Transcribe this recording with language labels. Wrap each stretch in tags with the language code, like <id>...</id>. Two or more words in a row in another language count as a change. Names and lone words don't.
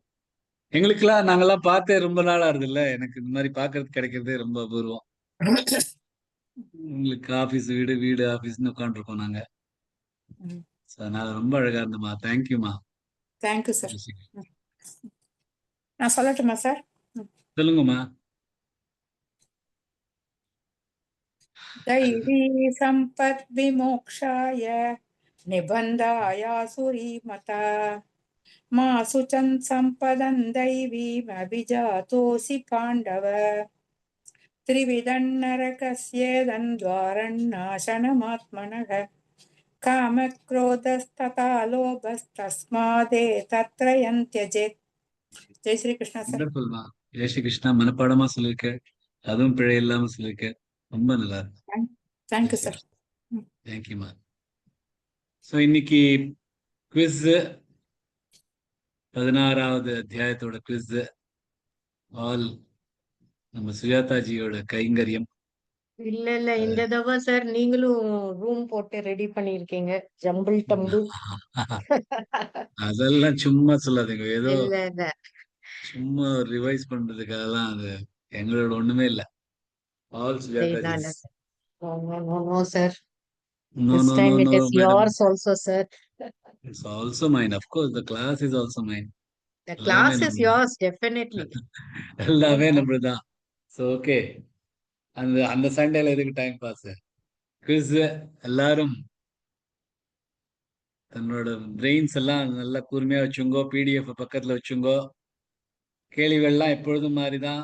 <ta>எங்களுக்கெல்லாம் நாங்கெல்லாம் பார்த்தே ரொம்ப நாளா இருது இல்ல. எனக்கு இந்த மாதிரி பாக்குறதுக்கு கிடைக்கிறதே ரொம்ப அபூர்வம். உங்களுக்கு ஆபீஸ் வீடு, வீடு ஆபீஸ்னு உட்காந்துருக்கோம் நாங்க. அதனால ரொம்ப அழகா இருந்தமா. தேங்க்யூமா. தேங்க்யூ சார். நான் சொல்லட்டுமா சார்? சொல்லுங்கம்மா.</ta> <sa>दैवी संपत् विमोक्षाय निबन्धाय सुरीमता मा सुचन् सम्पदन् दैवीमभिजातोऽसि पाण्डव त्रिविधन्नरकस्येदन् द्वारन्नाशनमात्मनः कामक्रोधस्तथा लोभस्तस्मादेतत्त्रयं त्यजेत्.</sa> <hi>जय श्री कृष्ण सर.</hi> <ta>வண்டர்ஃபுல்மா.</ta> <hi>जय श्री कृष्णा.</hi> <ta>மனப்பாடமா சொல்லியிருக்க, அதுவும் பிழை இல்லாம சொல்லியிருக்க. ரொம்ப நல்லா இருக்கு. தேங்க்யூ சார். தேங்க்யூமா. ஸோ இன்னைக்கு குவிஸ், 16வது அத்தியாயத்தோட குவிஸ் ஆல் நம்ம சுஜாதாஜியோட கைங்கரியம். இல்ல இந்த தடவை சார் நீங்களும் ரூம் போட்டு ரெடி பண்ணிருக்கீங்க,</ta> <en>jumble tumble.</en> <ta>அதெல்லாம் சும்மா சொல்லாதீங்க. ஏதோ இல்ல சும்மா ரிவைஸ் பண்றதுக்காகலாம் அது எங்களோட ஒண்ணுமே இல்ல. ஆல் இதனால சுஜாதாஜி.</ta> <en>No sir. No, This no, time no, it no, is madam. yours also, sir. It's also mine. Of course, the class is also mine. The</en> <ta>எல்லாமே</ta> <en>class is</en> <ta>நம்மளுது.</ta> <en>yours, definitely.</en> <ta>எல்லாமே நம்மளுதான்.</ta> <en>So okay,</en> <ta>அந்த அந்த சண்டேல எதுக்கு</ta> <en>time pass?</en> <ta>குவிஸ் எல்லாரும் தன்னோட பிரெயின்ஸ் எல்லாம் நல்லா கூர்மையா வச்சுங்கோ. பிடிஎஃப் பக்கத்துல வச்சுங்கோ. கேள்விகள்லாம் எப்பொழுதும் மாதிரிதான்.</ta>